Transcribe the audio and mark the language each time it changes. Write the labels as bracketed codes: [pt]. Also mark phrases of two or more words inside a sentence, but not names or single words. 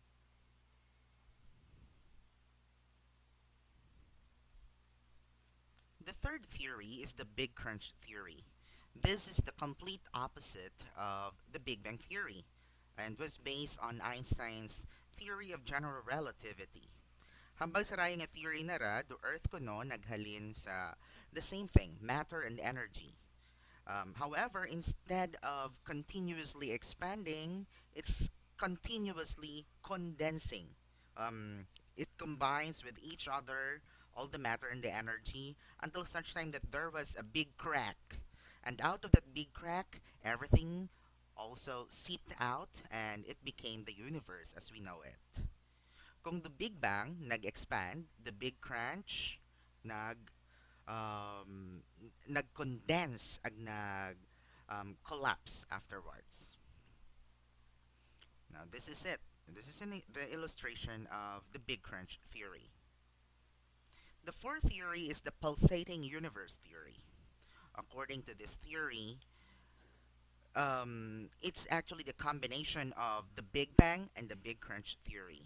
[en] The third theory is the Big Crunch theory. This is the complete opposite of the Big Bang theory and was based on Einstein's theory of general relativity. [hil] Hambang sa raya nga theory na ra, do Earth kuno naghalin sa [en] the same thing, matter and energy. However, instead of continuously expanding, it's continuously condensing. Um, it combines with each other, all the matter and the energy, until such time that there was a big crack. And out of that big crack, everything also seeped out and it became the universe as we know it. [hil] Kung the Big Bang nag-expand, the Big Crunch nag nag-condense ag nag collapse afterwards. [en] Now this is it. This is the illustration of the Big Crunch theory. The fourth theory is the pulsating universe theory. According to this theory, it's actually the combination of the Big Bang and the Big Crunch theory.